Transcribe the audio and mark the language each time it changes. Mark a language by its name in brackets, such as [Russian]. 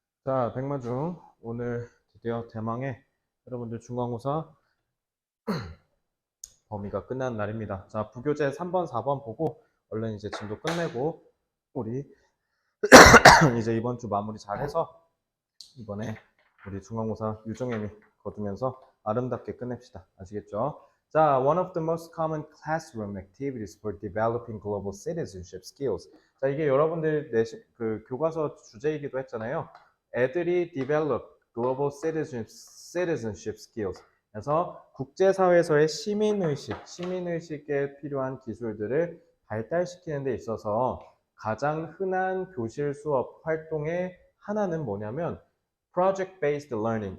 [Korean] 자, 백마중 오늘 드디어 대망의 여러분들 중간고사 범위가 끝난 날입니다. 자, 부교재 3번, 4번 보고 얼른 이제 진도 끝내고 우리 이제 이번 주 마무리 잘 해서 이번에 우리 중간고사 유종의미 거두면서 아름답게 끝냅시다. 아시겠죠? [English] 자, one of the most common classroom activities for developing global citizenship skills. [Korean] 자, 이게 여러분들 그 교과서 주제이기도 했잖아요. 애들이 [English] develop global citizenship skills. [Korean] 그래서 국제사회에서의 시민의식에 필요한 기술들을 발달시키는 데 있어서 가장 흔한 교실 수업 활동의 하나는 뭐냐면 project based learning.